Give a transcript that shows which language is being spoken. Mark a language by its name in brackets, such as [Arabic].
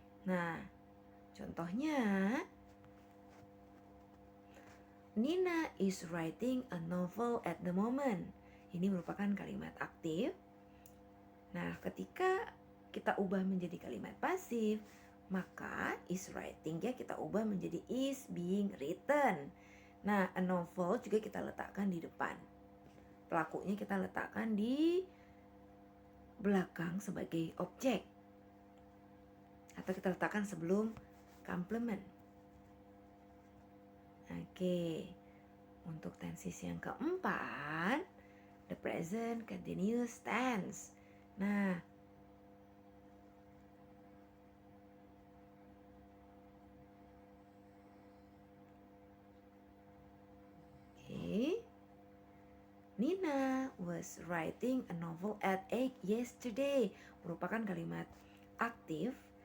[Indonesian] Nah, contohnya [English] Nina is writing a novel at the moment. [Indonesian] Ini merupakan kalimat aktif. Nah, ketika kita ubah menjadi kalimat pasif, maka is writing ya kita ubah menjadi is being written. Nah, a novel juga kita letakkan di depan. Pelakunya kita letakkan di belakang sebagai objek. Atau kita letakkan sebelum complement. Oke. Untuk tenses yang keempat, the present continuous tense. [English] Nah, Nina was writing a novel at 8 yesterday. [Indonesian] Merupakan kalimat aktif.